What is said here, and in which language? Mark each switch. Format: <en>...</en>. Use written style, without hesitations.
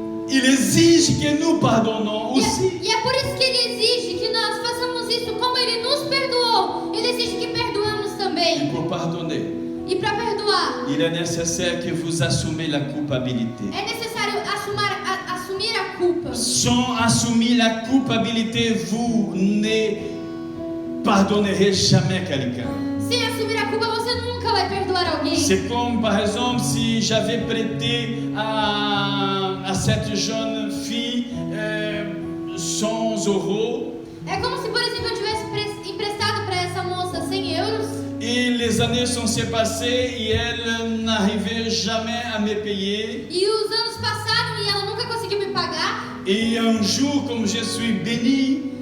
<fr>Il exige que nous pardonnons aussi.</fr> <pt>E é por isso que Ele exige que nós façamos isso como Ele nos perdoou. Ele exige que perdoamos</pt> <fr>Et</fr> <pt>também.</pt> <fr>pour pardonner,</fr> <pt>E para perdoar,</pt> <fr>il est nécessaire que vous assumez la culpabilité.</fr> <pt>é necessário assumir a culpa.</pt> <fr>Sans assumer la culpabilité, vous ne pardonnerez jamais quelqu'un.</fr> <pt>Sem assumir a culpa, você nunca vai perdoar alguém.</pt> <fr>C'est comme par exemple si j'avais prêté à cette jeune fille 100 €.</fr> <pt>É como se, por exemplo, eu tivesse emprestado para essa moça 100 euros.</pt> <fr>Et les années sont passées et elle n'arrivait jamais à me payer.</fr> <pt>E os anos passaram e ela nunca conseguiu me pagar.</pt> <fr>Et un jour, comme je suis béni,</fr>